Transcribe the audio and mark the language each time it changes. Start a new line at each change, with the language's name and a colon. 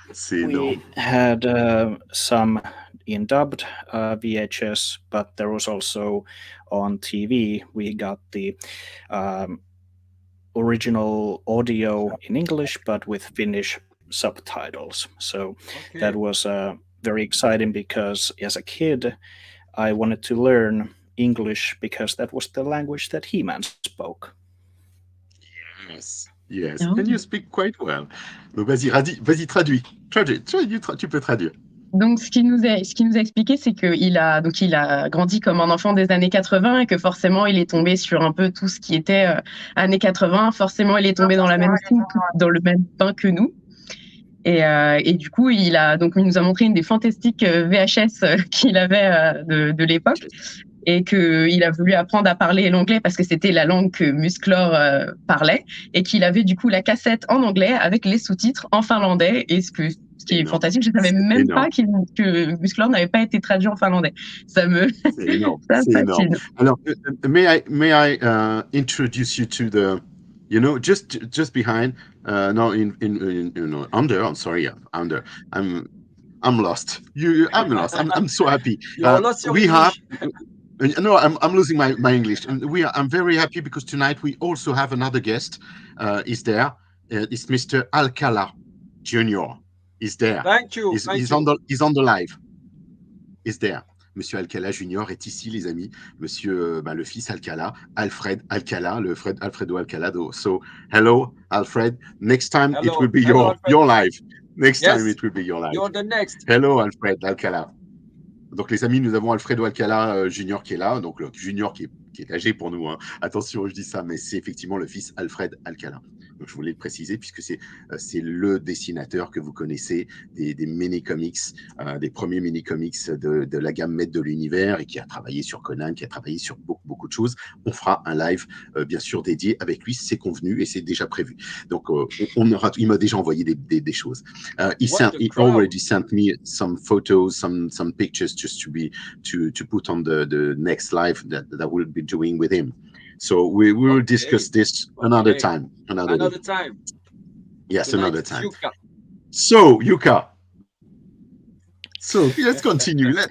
English: We had some in dubbed VHS, but there was also on TV, we got the original audio in English, but with Finnish subtitles. So that was very exciting because as a kid, I wanted to learn English because that was the language that He-Man spoke. Yes, and you speak quite well.
French: Donc vas-y, traduis. Tu peux traduire. Donc, ce qu'il nous a expliqué, c'est qu'il a grandi comme un enfant des années 80 et que forcément, il est tombé sur un peu tout ce qui était années 80. Forcément, il est tombé dans dans le même pain que nous. Et du coup, il nous a montré une des fantastiques VHS qu'il avait de l'époque et qu'il a voulu apprendre à parler l'anglais parce que c'était la langue que Musclor parlait et qu'il avait du coup la cassette en anglais avec les sous-titres en finlandais et ce ce qui est fantastique. Je savais même pas que Musclor n'avait pas été traduit en finlandais. Ça me fascine.
English: Alors, may I introduce you to the, just behind, no, under. I'm sorry, under. I'm lost. I'm lost. I'm so happy. We have. No, I'm losing my English. I'm very happy because tonight we also have another guest. Is there? It's Mr. Alcala Jr. Is there? Thank you. He's on the live. Is there?
French: Monsieur Alcala Jr. est ici, les amis. Monsieur, le fils Alcala, Alfred Alcala, Alfredo Alcalado.
English: So, hello, Alfred. Next time it will be your live. Next time it will be your live. You're the next. Hello, Alfred Alcala.
French: Donc, les amis, nous avons Alfredo Alcala Junior qui est là. Donc, le Junior qui est âgé pour nous. Hein. Attention, je dis ça, mais c'est effectivement le fils Alfred Alcala. Donc, je voulais le préciser puisque c'est le dessinateur que vous connaissez des mini-comics, des premiers mini-comics de la gamme Maîtres de l'Univers et qui a travaillé sur Conan, qui a travaillé sur beaucoup de choses. On fera un live, bien sûr, dédié avec lui. C'est convenu et c'est déjà prévu. Donc, il m'a déjà envoyé des choses.
English: He already sent me some photos, some pictures just to put on the next live that we'll be doing with him. So we will discuss this another time. Another time. Yes, Tonight, another time. Jukka. So, Jukka. So let's continue.